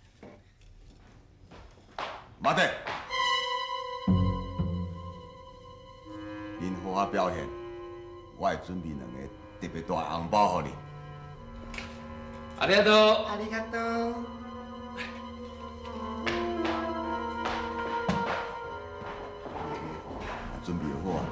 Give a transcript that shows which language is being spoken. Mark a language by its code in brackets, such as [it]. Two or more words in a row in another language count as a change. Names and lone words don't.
[zh] 马德，恁好好表现，我会准备2个特别大红包给你。 [ja] ありがとう。ありがとう。 [zh] 准备好啊？